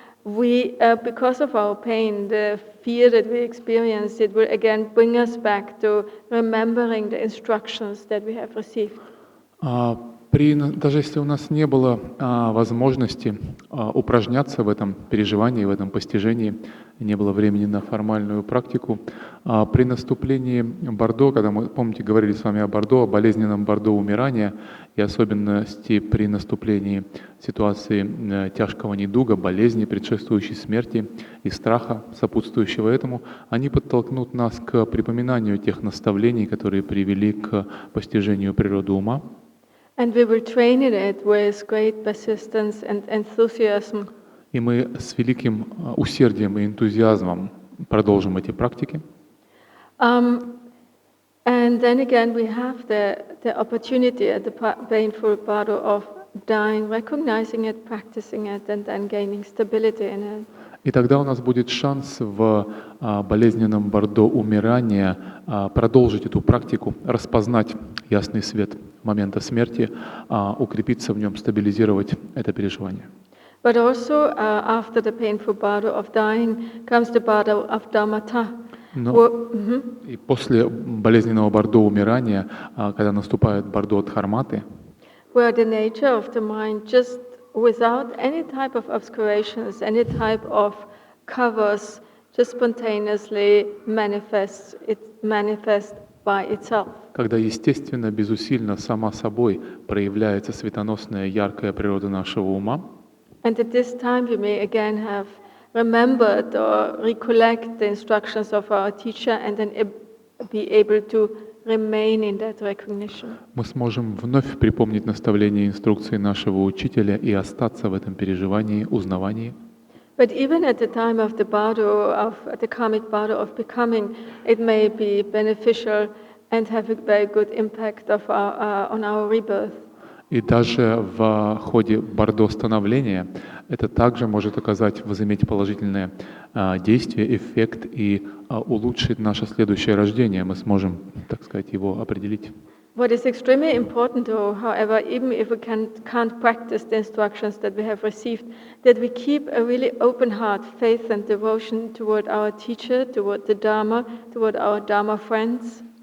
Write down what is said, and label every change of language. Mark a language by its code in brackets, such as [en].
[en] we because of our pain, the fear that we experience, it will again bring us back to remembering the instructions that we have received. [ru] Даже если у нас не было возможности упражняться в этом переживании, в этом постижении, не было времени на формальную практику, при наступлении Бордо, когда мы, помните, говорили с вами о Бордо, о болезненном Бордо умирания, и особенности при наступлении ситуации тяжкого недуга, болезни, предшествующей смерти и страха, сопутствующего этому, они подтолкнут нас к припоминанию тех наставлений, которые привели к постижению природы ума. [en] And we will train in it with great persistence and enthusiasm. [ru] И мы с великим усердием и энтузиазмом продолжим эти практики. [en] And then again, we have the opportunity at the painful bardo of dying, recognizing it, practicing it, and then gaining stability in it. [ru] И тогда у нас будет шанс в болезненном Бордо умирания продолжить эту практику, распознать ясный свет момента смерти, укрепиться в нем, стабилизировать это переживание. [en] But also after the painful bardo of dying comes the bardo of dhammata. [ru] И после болезненного Бордо умирания, когда наступает Бордо Дхарматы, [en] where the nature of the mind just without any type of obscurations, any type of covers, just spontaneously manifests by itself. [ru] Когда естественно, безусильно, сама собой проявляется светоносная, яркая природа нашего ума. [en] And at this time we may again have remembered or recollect the instructions of our teacher and then be able to remain in that recognition. [ru] Мы сможем вновь припомнить наставления и инструкции нашего учителя и остаться в этом переживании, узнавании. [en] But even at the time of the bardo, of the karmic bardo of becoming, it may be beneficial and have a very good impact on our rebirth. [ru] И даже в ходе Бордо становления это также может возыметь положительное действие, эффект и улучшить наше следующее рождение. Мы сможем, так сказать, его определить. [en] What is extremely important, though, however, even if we can't practice the instructions that we have received, that we keep a really open heart, faith and devotion toward our teacher, toward the Dharma, toward our Dharma friends.